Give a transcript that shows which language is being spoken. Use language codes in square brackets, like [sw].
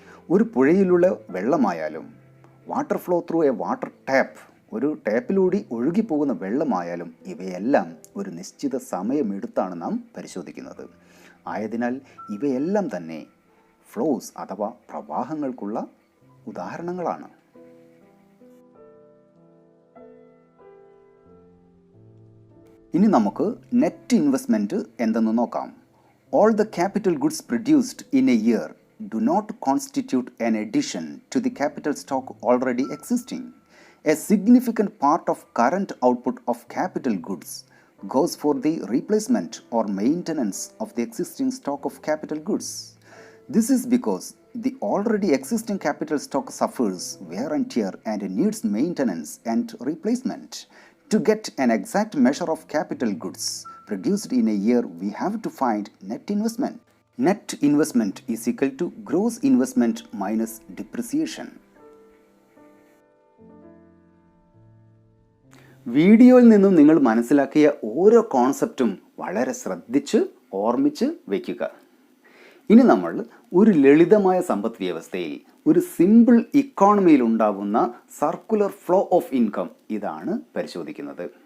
[ml] ഒരു പുഴയിലുള്ള വെള്ളമായാലും [en] water flow through a water tap, [ml] ഒരു ടാപ്പിലൂടെ ഒഴുകിപ്പോകുന്ന വെള്ളമായാലും ഇവയെല്ലാം ഒരു നിശ്ചിത സമയമെടുത്താണ് നാം പരിശോധിക്കുന്നത്. ആയതിനാൽ ഇവയെല്ലാം തന്നെ ഫ്ലോസ് അഥവാ പ്രവാഹങ്ങൾക്കുള്ള ഉദാഹരണങ്ങളാണ്. ഇനി നമുക്ക് നെറ്റ് ഇൻവെസ്റ്റ്മെൻറ്റ് എന്തെന്ന് നോക്കാം. [en] All the capital goods produced in a year do not constitute an addition to the capital stock already existing. A significant part of current output of capital goods goes for the replacement or maintenance of the existing stock of capital goods. This is because the already existing capital stock suffers wear and tear and needs maintenance and replacement. To get an exact measure of capital goods produced in a year, we have to find net investment. Net investment is equal to gross investment minus depreciation. [ml] വീഡിയോയിൽ നിന്നും നിങ്ങൾ മനസ്സിലാക്കിയ ഓരോ കോൺസെപ്റ്റും വളരെ ശ്രദ്ധിച്ച് ഓർമ്മിച്ച് വയ്ക്കുക. ഇനി നമ്മൾ ഒരു ലളിതമായ സമ്പദ് വ്യവസ്ഥയിൽ, ഒരു സിമ്പിൾ ഇക്കോണമിയിൽ ഉണ്ടാകുന്ന സർക്കുലർ ഫ്ലോ ഓഫ് ഇൻകം ഇതാണ് പരിശോധിക്കുന്നത്.